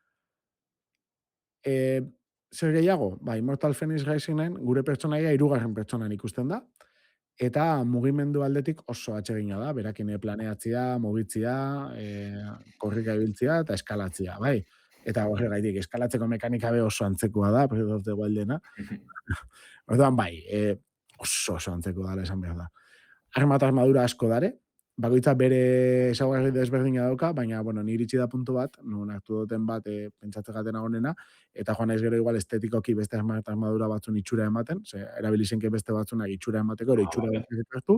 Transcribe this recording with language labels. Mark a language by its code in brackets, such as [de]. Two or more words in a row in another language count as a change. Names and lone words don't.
[eu] Zer gehiago? Immortal Phoenix Risingen gure pertsonaia 3. pertsonan ikusten da, eta mugimendu aldetik oso atsegina da, berakin planeatzea, mugitzea, korrika ibiltzea eta eskalatzea, bai. Eta horregaitik, eskalatzeko mekanika be oso antzekoa da, Breath of the Wildena. Orduan, bai, oso antzeko dala esan behar da. Arma eta armadura asko dare, bakoitza bere ezaugarri desberdina dauka, baina, bueno, ni iritsi da puntu bat, non hartu duten bat pentsatze gatena honena, eta joan naiz gero igual estetikoki beste arma eta armadura batzun itxura ematen, erabilizenke beste batzunak itxura emateko, itxura hartu.